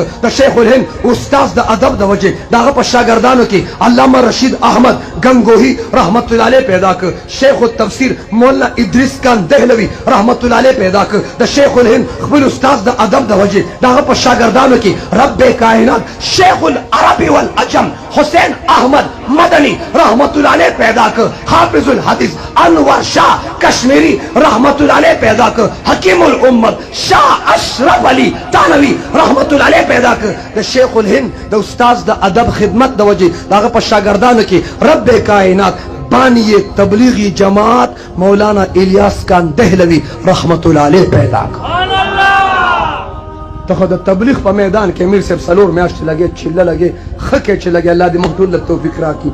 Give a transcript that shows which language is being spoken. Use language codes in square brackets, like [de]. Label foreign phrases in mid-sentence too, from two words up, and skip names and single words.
[ps] د شیخ الهند استاذ د ادب د وجې د هغه په شاګردانو کې علامه رشید احمد گنگوهی [ar] رحمت الله علیه [ps] پیدا کړ. شیخ التفسیر مولانا ادریس خان دهلوي [ar] رحمت الله علیه [ps] پیدا کړ. د شیخ الهند خپل استاذ د ادب د وجې د هغه په شاګردانو کې رب کائنات [ar] شیخ العربی والعجم [ps] حسین احمد مدنی [ar] رحمت الله علیه [ps] پیدا کر. حافظ الحدیث انور شاہ کشمیری [ar] رحمت الله علیه [ps] پیدا کر. حکیم الامت شاہ اشرف علی تانوی [ar] رحمت الله علیه [ps] پیدا کر. د شیخ الهند د استاذ د ادب خدمت د وجې دغه په شاګردانو کې رب کائنات بانی تبلیغی جماعت مولانا الیاس خان دهلوی [ar] رحمت الله علیه [ps] پیدا کر. ته خو د تبلیغ په میدان کې امیر صاحب څلور میاشتې لګې چله لګې ښه کې چې لګې الله دې موږ ټول له توفیق راکړي.